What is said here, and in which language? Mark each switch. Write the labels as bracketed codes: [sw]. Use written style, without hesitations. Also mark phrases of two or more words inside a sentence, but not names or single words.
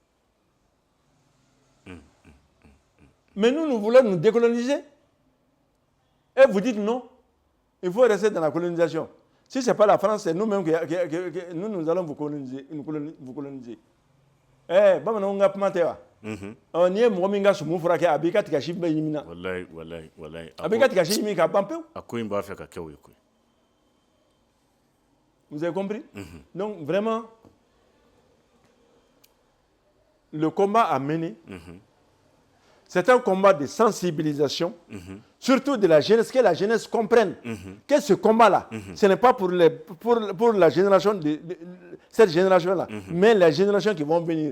[fr] Mais nous voulons nous décoloniser. Et vous dites non, il faut rester dans la colonisation. Si ce n'est pas la France, c'est nous-mêmes que nous allons vous coloniser. Eh, on a planté. On y est, Mominga Soumoufourake, Abika Tikashi Bayimina. Wallahi. Abika Tikashi Mika Pampé. Vous avez compris? Donc, vraiment, le combat à mener, c'est un combat de sensibilisation, surtout de la jeunesse, que la jeunesse comprenne que ce combat-là, ce n'est pas pour la génération, cette génération-là, mais les générations qui vont venir.